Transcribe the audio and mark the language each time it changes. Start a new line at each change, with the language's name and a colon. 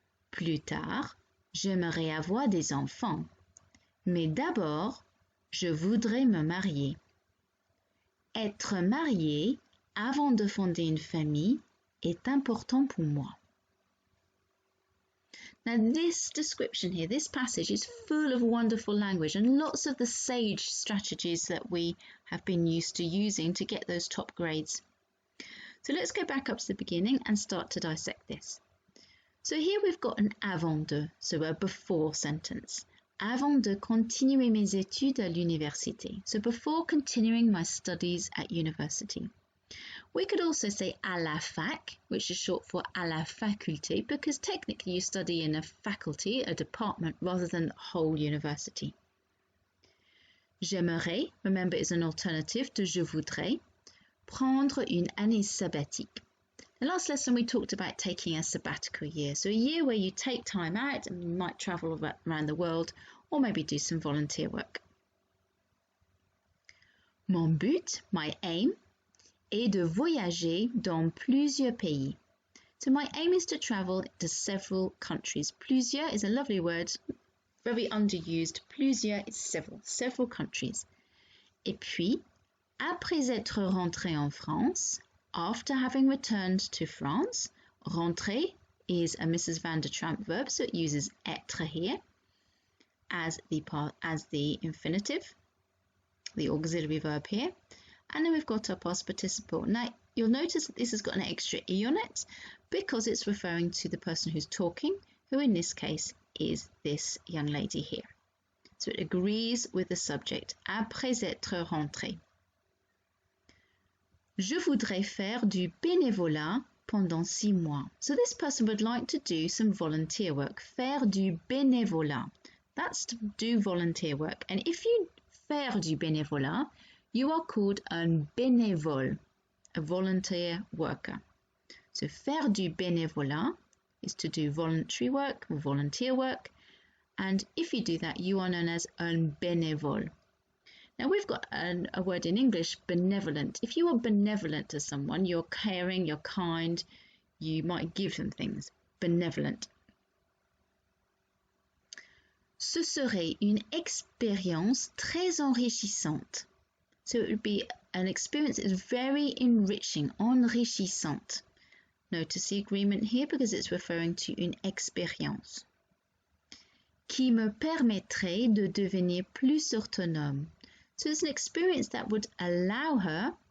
French: Plus tard, j'aimerais avoir des enfants, mais d'abord, je voudrais me marier. Être marié avant de fonder une famille est important pour moi.
English: Now this description here, this passage is full of wonderful language and lots of the sage strategies that we have been used to using to get those top grades. So let's go back up to the beginning and start to dissect this. So here we've got an
French: avant de,
English: so a before sentence.
French: Avant de continuer mes études à l'université.
English: So before continuing my studies at university. We could also say
French: à la fac,
English: which is short for
French: à la faculté,
English: because technically you study in a faculty, a department, rather than a whole university.
French: J'aimerais,
English: remember, is an alternative to
French: je voudrais, prendre une année sabbatique.
English: The last lesson we talked about taking a sabbatical year, so a year where you take time out and you might travel around the world or maybe do some volunteer work.
French: Mon but,
English: my aim,
French: est de voyager dans plusieurs pays.
English: So my aim is to travel to several countries. Plusieurs is a lovely word, very underused. Plusieurs is several countries.
French: Et puis, après être rentré en France,
English: after having returned to France,
French: rentrer
English: is a Mrs. Van der Tramp verb, so it uses être here as the infinitive, the auxiliary verb here. And then we've got our past participle. Now, you'll notice that this has got an extra E on it because it's referring to the person who's talking, who in this case is this young lady here. So it agrees with the subject,
French: après être rentré. Je voudrais faire du bénévolat pendant 6 mois.
English: So this person would like to do some volunteer work.
French: Faire du bénévolat.
English: That's to do volunteer work. And if you
French: faire du bénévolat,
English: you are called
French: un bénévole,
English: a volunteer worker. So
French: faire du bénévolat
English: is to do voluntary work or volunteer work. And if you do that, you are known as
French: un bénévole.
English: Now we've got a word in English, benevolent. If you are benevolent to someone, you're caring, you're kind, you might give them things. Benevolent.
French: Ce serait une expérience très enrichissante.
English: So it would be an experience that is very enriching,
French: enrichissante.
English: Notice the agreement here because it's referring to une expérience.
French: Qui me permettrait de devenir plus autonome.
English: So it's an experience that would allow her,